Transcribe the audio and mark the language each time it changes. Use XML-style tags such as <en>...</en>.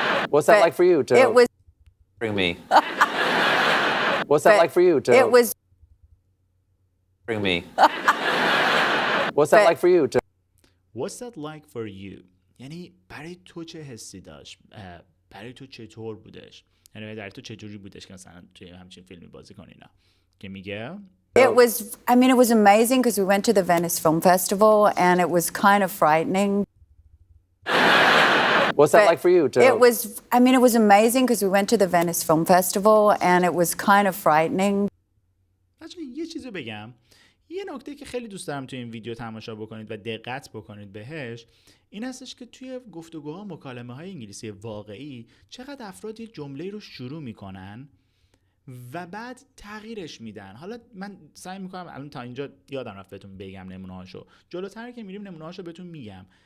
<en>What's that like for you to It was. bring me? What's that like for you to It was. bring me? What's that like for you to What's that like for you؟</en> <fa>یعنی برای تو چه حسی داشت؟ برای تو چطور بودش؟ یعنی در تو چجوری بودش که مثلا توی همچین فیلمی بازی کنی اینا؟ که میگه</fa> <en>It was. I mean, it was amazing because we went to the Venice Film Festival, and it was kind of frightening. What's that But like for you to It was. I mean, it was amazing because we went to the Venice Film Festival, and it was kind of frightening.</en> <fa>بچه یه چیزی بگم. یه نکته که خیلی دوست دارم توی این ویدیو تماشا بکنید و دقت بکنید بهش این هستش که توی گفتگوها مکالمه های انگلیسی واقعی چقدر افراد یه جمله رو شروع میکنن و بعد تغییرش میدن. حالا من سعی میکنم الان تا اینجا یادم رفت بهتون بگم نمونه‌هاشو، جلوتر که میریم نمونه‌هاشو بهتون میگم.</fa>